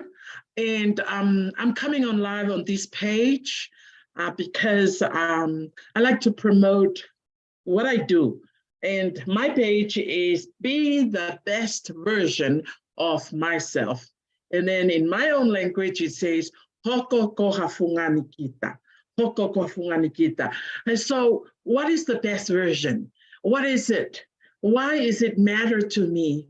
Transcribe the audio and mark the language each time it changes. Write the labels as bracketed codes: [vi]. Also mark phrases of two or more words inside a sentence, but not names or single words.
[en] And I'm coming on live on this page because I like to promote what I do. And my page is Be the Best Version of Myself. And then in my own language, it says, [to] Hoko ko hafungani kita. Hoko ko hafungani kita. [en] And so what is the best version? What is it? Why is it matter to me?